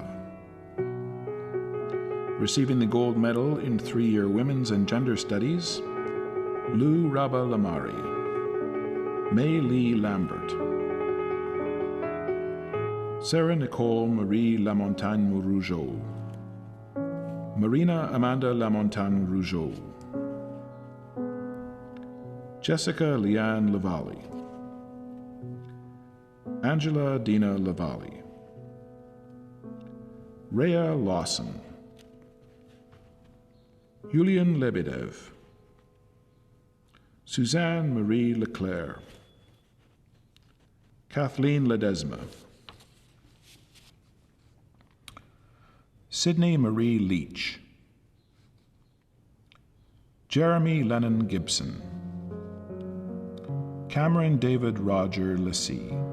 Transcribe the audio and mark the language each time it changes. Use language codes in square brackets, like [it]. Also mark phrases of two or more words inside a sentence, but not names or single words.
[en] Receiving the gold medal in 3-year Women's and Gender Studies, Lou Rabba Lamari, May Lee Lambert, Sarah Nicole Marie Lamontagne Rougeau, Marina Amanda Lamontagne Rougeau, Jessica Leanne Lavalley, Angela Dina Lavalley, Rhea Lawson, Yulian Lebedev, Suzanne Marie Leclerc, Kathleen Ledesma, Sydney Marie Leach, Jeremy Lennon Gibson, Cameron David Roger Lassy,